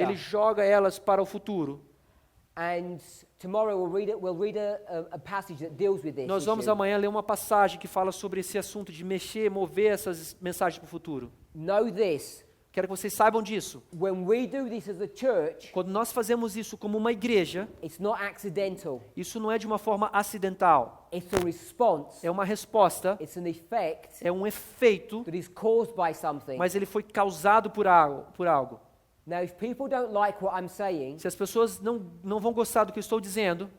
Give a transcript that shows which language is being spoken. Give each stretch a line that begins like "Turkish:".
Portuguese: ele joga elas para o futuro.
English: And tomorrow we'll read a passage that deals with this
Portuguese: Nós vamos
English: issue.
Portuguese: amanhã ler uma passagem que fala sobre esse assunto de mexer, mover essas mensagens para o futuro.
English: Know this.
Portuguese: Quero que vocês saibam disso.
English: When we do this as a church,
Portuguese: Quando nós fazemos isso como uma igreja,
English: it's not accidental.
Portuguese: isso não é de uma forma acidental.
English: It's a response.
Portuguese: É uma resposta,
English: It's an effect
Portuguese: é um efeito,
English: that is caused by something.
Portuguese: mas ele foi causado por algo.
English: Now, if people don't like what I'm saying,
Portuguese: Se as pessoas não vão gostar do que eu estou dizendo,